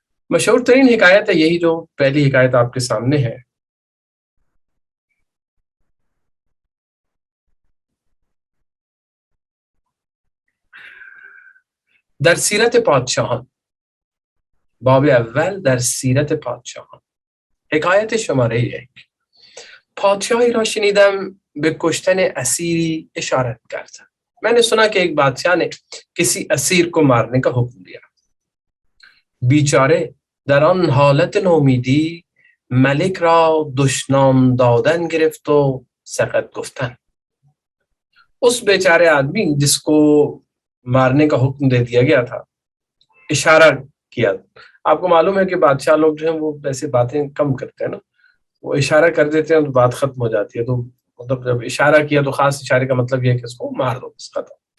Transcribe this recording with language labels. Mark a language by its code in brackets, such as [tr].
[ur] مشہور ترین حکایت ہے یہی جو پہلی حکایت آپ کے سامنے ہے۔ [fa] در سیرت پادشاہان، باب اول در سیرت پادشاهان. حکایت شماره 1. پادشاهی را شنیدم به کشتن اسیری اشارت کرد. [ur] میں نے سنا کہ ایک بادشاہ نے کسی اسیر کو مارنے کا حکم دیا۔ [fa] بیچاره در آن حالت نومیدی ملک را دشنام دادن گرفت و سقط گفتن۔ [ur] اس بیچارے آدمی جس کو مارنے کا حکم دے دیا گیا تھا، اشارہ کیا۔ آپ کو معلوم ہے کہ بادشاہ لوگ جو ہیں وہ ایسی باتیں کم کرتے ہیں نا، وہ اشارہ کر دیتے ہیں تو بات ختم ہو جاتی ہے۔ تو مطلب جب اشارہ کیا تو خاص اشارے کا مطلب یہ ہے کہ اس کو مار دو، بس ختم۔